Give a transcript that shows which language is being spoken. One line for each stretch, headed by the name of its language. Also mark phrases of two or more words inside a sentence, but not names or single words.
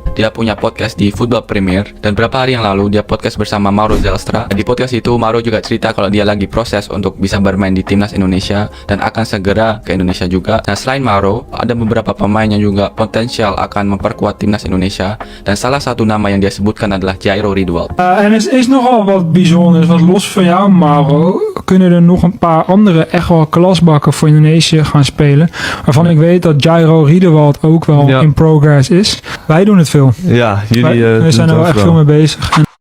Indonesian: Dia punya podcast di Football Premier, dan beberapa hari yang lalu dia podcast bersama Mauro Zelstra. Di podcast itu Mauro juga cerita kalau dia lagi proses untuk bisa bermain di timnas Indonesia dan akan segera ke Indonesia juga. Nah, selain Mauro, ada beberapa pemain yang juga potensial akan memperkuat timnas Indonesia, dan salah satu nama yang dia sebutkan adalah Jairo Riedewald.
Dutch: En het is nogal wat bijzonders, wat los van jou, Mauro, kunnen er nog een paar andere echt wel klasbakken voor Indonesië gaan spelen. Waarvan ik weet dat Jairo Riedewald ook wel
English: in progress
Dutch: is. Wij doen het veel. Ja, jullie we zijn er wel echt veel mee bezig.